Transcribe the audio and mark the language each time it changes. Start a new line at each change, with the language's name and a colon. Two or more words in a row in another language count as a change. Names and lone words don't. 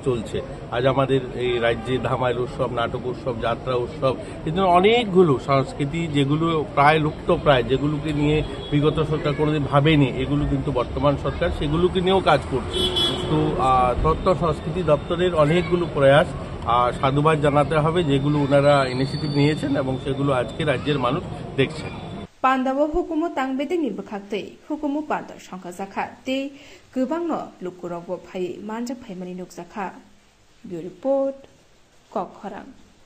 Bangla: চলছে আজ আমাদের এই রাজ্যে ধামাইল উৎসব নাটক উৎসব যাত্রা উৎসব কিন্তু অনেকগুলো সংস্কৃতি যেগুলো প্রায় লুপ্তপ্রায় যেগুলোকে নিয়ে বিগত সরকার কোনোদিন ভাবেনি এগুলো কিন্তু বর্তমান সরকার সেগুলোকে নিয়েও কাজ করছে তো তথ্য সংস্কৃতি দপ্তরের অনেকগুলো প্রয়াস সাধুবাদ জানাতে হবে যেগুলো ওনারা ইনিশিয়েটিভ নিয়েছেন এবং সেগুলো আজকে রাজ্যের মানুষ দেখছেন
Kok Borok: Pandawo hukumu tangbedeni bakakte hukumu panda shankazakha te gubangno lukurogbo phai manjak phaimani nukzakha
English: Bureau Report
Kok Borok: Kokharang